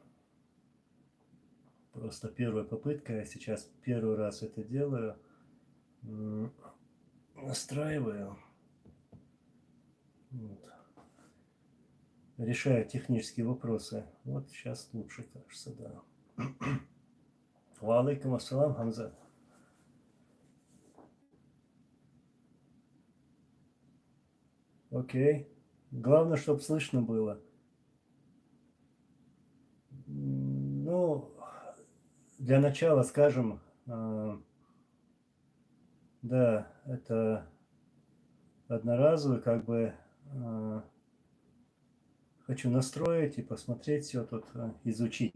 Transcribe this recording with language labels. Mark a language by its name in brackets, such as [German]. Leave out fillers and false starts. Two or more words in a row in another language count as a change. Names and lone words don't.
[Russian] Просто первая попытка. Я сейчас первый раз это делаю. Настраиваю. Вот. Решаю технические вопросы. Вот сейчас лучше, кажется, да. [Arabic] وعليكم السلام, [Russian] Хамза. Окей. Главное, чтобы слышно было. Ну, для начала скажем, да, это одноразовый, как бы хочу настроить и посмотреть все тут, изучить.